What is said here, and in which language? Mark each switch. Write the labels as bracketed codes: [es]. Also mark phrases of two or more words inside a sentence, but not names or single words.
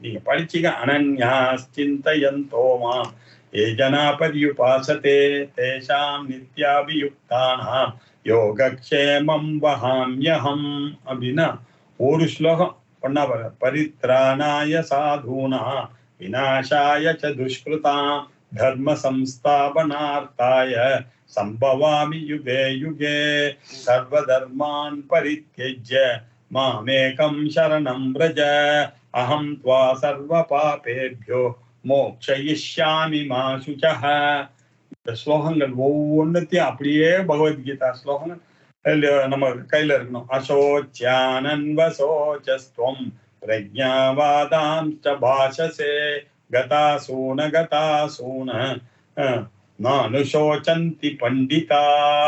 [ta] நீங்க படிச்சீங்க. [sa] अनन्याः चिन्तयन्तो मां ये जनाः पर्युपासते तेषां नित्याभियुक्तानां योगक्षेमं वहाम्यहम् [ta] அப்படின்னா ஒரு ஸ்லோகம் பண்ணா பாரு. [sa] परित्राणाय साधूनां विनाशाय च दुष्कृताम् धर्म संस्थापनार्थाय सम्भवामि युगे युगे सर्वधर्मान् परित्यज्य मामेकं शरणं व्रज अहं त्वा सर्व पापेभ्यो मोक्षयिष्यामि मा शुचः. [ta] இந்த ஸ்லோகங்கள் ஒவ்வொன்றுத்தையும் அப்படியே பகவத்கீதா ஸ்லோகங்கள் நம்ம கையில இருக்கணும். [sa] अशोच्यानन्वशोचस्त्वं प्रज्ञावादांश्च भाषसे गतासून् गतासून् नानुशोचन्ति पण्डिताः.